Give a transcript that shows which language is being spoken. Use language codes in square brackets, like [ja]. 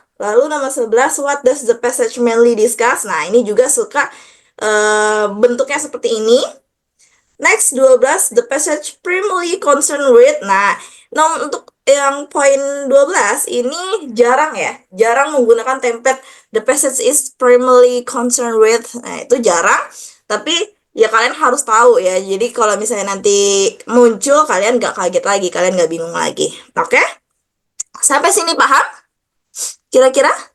[id] Lalu nomor 11, [en] what does the passage mainly discuss? [id] Nah, ini juga suka bentuknya seperti ini. [en] Next, 12, the passage primarily concerned with. [id] Nah, untuk yang poin 12 ini jarang ya. Jarang menggunakan template [en] the passage is primarily concerned with. [id] Nah, itu jarang. Tapi ya kalian harus tahu ya. Jadi kalau misalnya nanti muncul, kalian nggak kaget lagi, kalian nggak bingung lagi. Oke? Sampai sini paham? Kira-kira?